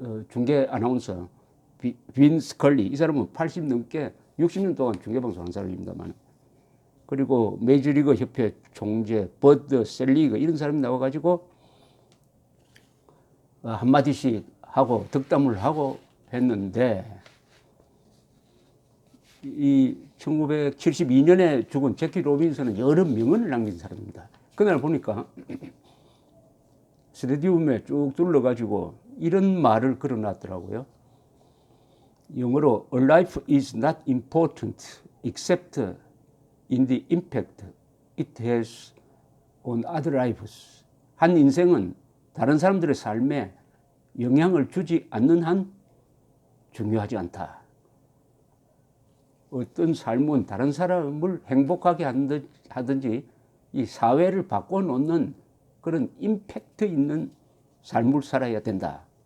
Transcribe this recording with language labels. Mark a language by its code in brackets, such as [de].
[ko] 중계 아나운서 빈 스컬리, 이 사람은 80 넘게 60년 동안 중계방송 한 사람입니다만, 그리고 메이저리그 협회 총재 버드 셀리그 이런 사람이 나와가지고 한마디씩 하고 덕담을 하고 했는데, 이 1972년에 죽은 제키 로빈슨은 여러 명언을 남긴 사람입니다. 그날 보니까 스테디움에 쭉 둘러가지고 이런 말을 걸어놨더라고요. 영어로 [en] A life is not important except in the impact it has on other lives. [ko] 한 인생은 다른 사람들의 삶에 영향을 주지 않는 한 중요하지 않다. 어떤 삶은 다른 사람을 행복하게 하든지 이 사회를 바꿔놓는 그런 임팩트 있는 삶을 살아야 된다.